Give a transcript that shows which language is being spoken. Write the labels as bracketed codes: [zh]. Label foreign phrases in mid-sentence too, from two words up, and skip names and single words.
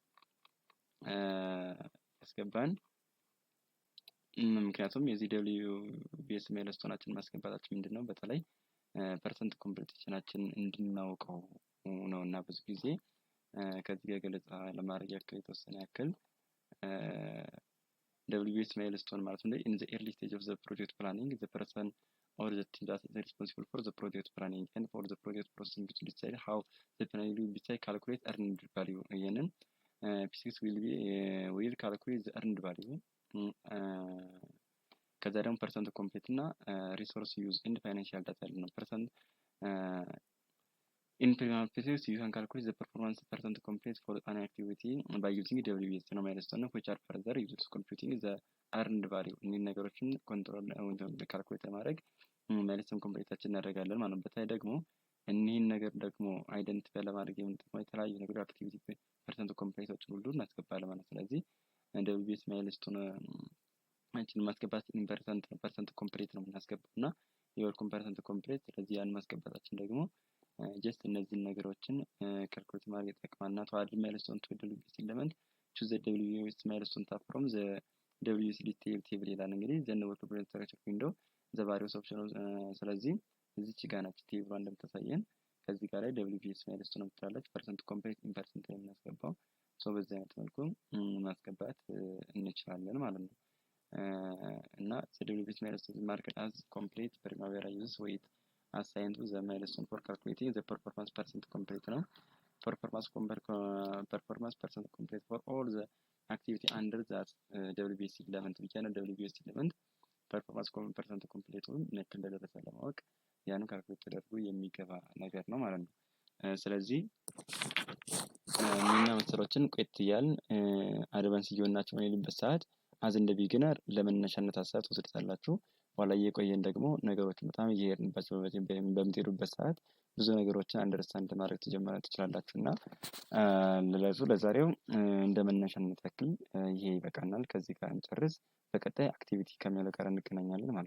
[am] ያስገባን። ምክንያቱም የዚህ ደብሊው ቢኤስ ማይልስቶናችን ማስገባታችን ምንድነው በተለይ ፐርሰንት ኮምፕሊቴሽናችን እንድናውቀው ነው እና ብዙ ጊዜ ከዚህ ጋር ገለጻ ለማድረግ ያክል የተወሰነ ያክል [en] WBS milestone [am] ማለት ነው [en] in the early stage of the project planning the person or the team that is responsible for the project planning and for the project processing to decide how the planning will be calculate earned value ይሄንን P6 will calculate the earned value ከዛ ደግሞ percent complete እና resource use and financial data ነው ፐርሰንት in preliminary phases you can calculate the performance percent complete for an activity by using WBS [am] ነው [en] milestone which are further used for computing the earned value [am] እነዚህ ነገሮችን [en] control calculate [am] ለማድረግ milestone ኮምፕሊታችን እናደርጋለን ማለት ነው። በተለይ ደግሞ እነዚህን ነገር ደግሞ አይደንቲፋይ ለማድረግ የምንጠቀመው የተለያዩ ነገር አክቲቪቲ ፐርሰንት ኮምፕሊቶችን ሁሉ እናስገባለን ማለት ነው። ስለዚህ [en] WBS milestone [am] አንቺን ማስገባት [en] percent complete [am] ነው የምናስገባው እና [en] የወርኩን percent complete [am] ስለዚህ ያን ማስገባታችን ደግሞ ጀስት እነዚህን ነገሮችን ካልኩሌት ማድረግ ይጠቅማልና [en] to add milestone to WBS element choose the WBS milestone tab from the WBS detail [am] table ይላል። እንግዲህ [en] then work project structure window the various options [am] ስለዚህ እዚች ጋር ናት ቴብሏ እንደምታሳየን ከዚህ ጋር ላይ WBS milestone ትላለች [en] percent complete in percent [am] ላይ የምናስገባው በዚህ አይነት መልኩ ማስገባት እንችላለን ማለት ነው። እና [en] WBS milestone marked as complete primavera uses weight assigned to the milestone for calculating the performance percent complete ነው performance percent complete for all the activity under that WBS element [am] ብቻ ነው [en] WBS element performance percent complete [am] ነክ እንደደረሰ ለማወቅ ያን ካልኩሌት ተደርጎ የሚገባ ነገር ነው ማለት ነው። ስለዚህ እነኛ መሰሎችን ቆይት እያልን አድቫንስ እየሆናችሁ በሚልበት ሰዓት አዝ እንደ ቢግነር ለመነሻነት ሀሳብ ትወስዱታላችሁ። በኋላ እየቆየን ደግሞ ነገሮችን በጣም እየሄድንባቸው በምትሄዱበት ሰዓት ብዙ ነገሮችን አንደርስታንድ ማድረግ ትችላላችሁ እና ለዛሬው እንደ መነሻነት ያክል ይሄ ይበቃናል። ከዚህ ጋር እንጨርስ። በቀጣይ አክቲቪቲ ከሚለው ጋር እንገናኛለን ማለት ነው።